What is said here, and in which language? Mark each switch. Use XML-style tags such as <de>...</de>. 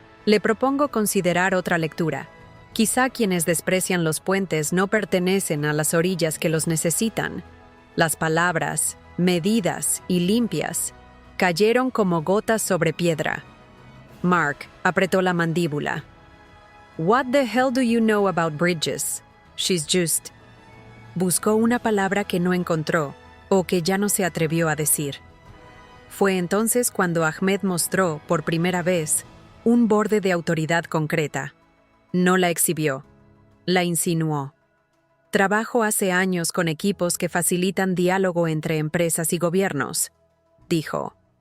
<es>Le propongo considerar otra lectura. Quizá quienes desprecian los puentes no pertenecen a las orillas que los necesitan. Las palabras, medidas y limpias, cayeron como gotas sobre piedra. Mark apretó la mandíbula.</es> <en>What the hell do you know about bridges? She's just...</en> <es>Buscó una palabra que no encontró, o que ya no se atrevió a decir. Fue entonces cuando Ahmed mostró, por primera vez, un borde de autoridad concreta. No la exhibió, la insinuó. Trabajo hace años con equipos que facilitan diálogo entre empresas y gobiernos, dijo.</es>